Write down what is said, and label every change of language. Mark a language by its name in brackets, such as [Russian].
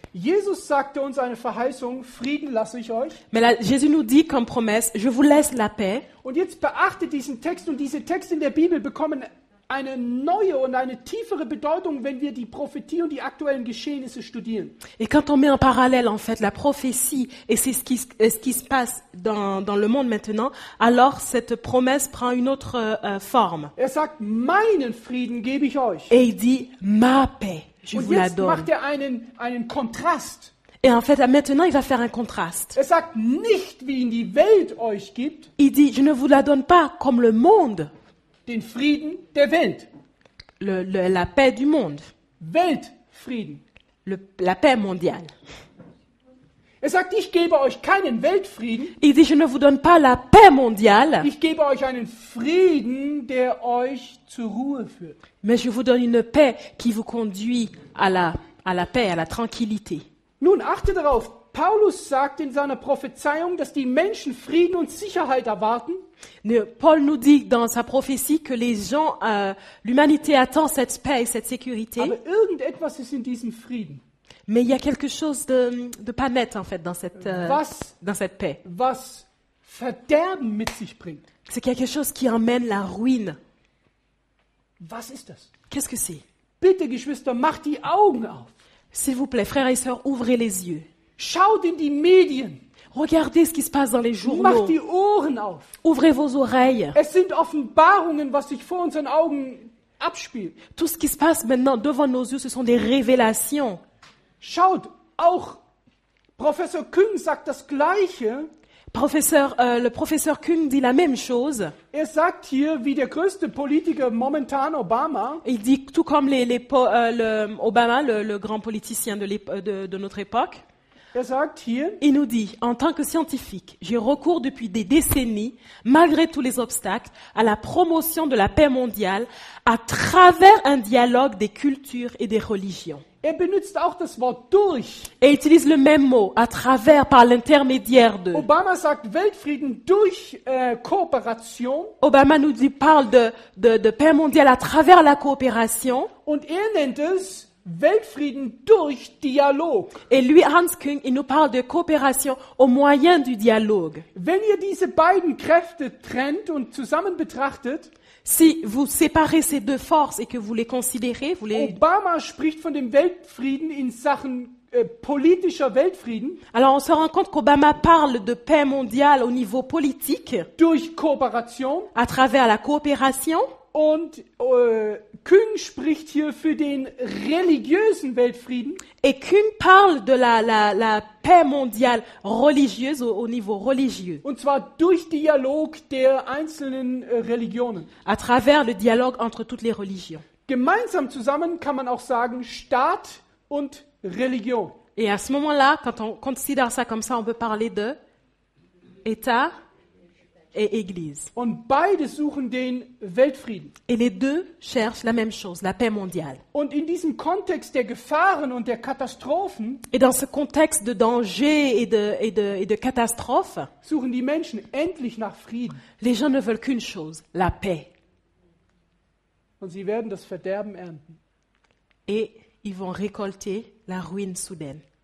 [German] Jesus sagte uns eine Verheißung, Frieden lasse ich euch. [French] Mais là, Jésus nous dit comme promesse, je vous laisse la paix. [German] Und jetzt beachtet diesen Text, und diese Texte in der Bibel bekommen eine neue und eine tiefere Bedeutung, wenn wir die Prophetie und die aktuellen Geschehnisse studieren. [French] Et quand on met en parallèle en fait la prophétie et c'est ce qui se passe dans le monde maintenant, alors cette promesse prend une autre forme. [German] Er sagt, meinen Frieden gebe ich euch. [French] Et il dit ma paix, je [German] Und [French] vous la [German] jetzt [French] donne. [German] macht er einen Kontrast. [French] Et en fait maintenant il va faire un contraste. [German] Er sagt, nicht wie ihn die Welt euch gibt, [French] Il dit je ne vous la donne pas comme le monde, [German] den Frieden der Welt. [French] la paix du monde, [German] Weltfrieden. [French] la paix mondiale. [German] Er sagt, ich gebe euch keinen Weltfrieden, [French] Il dit je ne vous donne pas la paix mondiale, [German] ich gebe euch einen Frieden, der euch zur Ruhe führt. [French] mais je vous donne une paix qui vous conduit à la paix, à la tranquillité. [German] Nun achte darauf, Paulus sagt in seiner Prophezeiung, dass die Menschen Frieden und Sicherheit erwarten, [French] Paul nous dit dans sa prophétie que les gens, l'humanité attend cette paix et cette sécurité, [German] aber irgendetwas ist in diesem Frieden, [French] mais il y a quelque chose de pas net en fait dans cette paix. [German] was Verderben mit sich bringt. [French] C'est quelque chose qui emmène la ruine. [German] Was ist das? [French] Qu'est-ce que c'est? [German] Bitte, Geschwister, macht die Augen auf. [French] S'il vous plaît, frères et sœurs, ouvrez les yeux. [German] Schaut in die Medien. [French] Regardez ce qui se passe dans les [German] Macht [French] journaux. [German] die Ohren auf. [French] Ouvrez vos oreilles. [German] Es sind Offenbarungen, was sich vor unseren Augen abspielt. [French] Tout ce qui se passe maintenant devant nos yeux, ce sont des révélations. [German] Schaut, auch Professor Küng sagt das Gleiche. [French] Le professeur Kuhn dit la même chose. [German] Er sagt hier, wie der größte Politiker momentan, Obama, [French] Il dit, tout comme Obama, le grand politicien de notre époque, [German] er sagt hier, [French] il nous dit, en tant que scientifique, j'ai recours depuis des décennies, malgré tous les obstacles, à la promotion de la paix mondiale à travers un dialogue des cultures et des religions. [German] er benutzt auch das Wort durch. [French] Et il utilise le même mot, à travers, par l'intermédiaire de. [German] Obama sagt Weltfrieden durch Kooperation [French] Obama parle de paix mondiale à travers la coopération. [German] und er nennt es Weltfrieden durch Dialog. [French] Et lui, Hans Küng, il nous parle de coopération au moyen du dialogue. [German] Wenn ihr diese beiden Kräfte trennt und zusammen betrachtet, [French] Si vous séparez ces deux forces et que vous les considérez, [German] Obama spricht von dem Weltfrieden in Sachen politischer Weltfrieden [French] alors on se rend compte qu'Obama parle de paix mondiale au niveau politique [German] durch Kooperation [French] à travers la coopération. [German] und Küng spricht hier für den religiösen Weltfrieden. [French] Et Küng parle de la paix mondiale religieuse au niveau religieux, [German] Und zwar durch Dialog der einzelnen Religionen. [French] à travers le dialogue entre toutes les religions. [German] Gemeinsam zusammen kann man auch sagen Staat und Religion. [French] Et à ce moment-là, quand on considère ça comme ça, on peut parler de État et Église. [German] Und beide suchen den Weltfrieden. [French] Et les deux cherchent la même chose, la paix mondiale. [German] Und in diesem Kontext der Gefahren und der Katastrophen [French] Et dans ce contexte de danger et de catastrophe, [German] suchen die Menschen endlich nach Frieden. [French] les gens ne veulent qu'une chose, la paix. [German] Und sie werden das Verderben ernten. [French] Et ils vont récolter la ruine soudaine.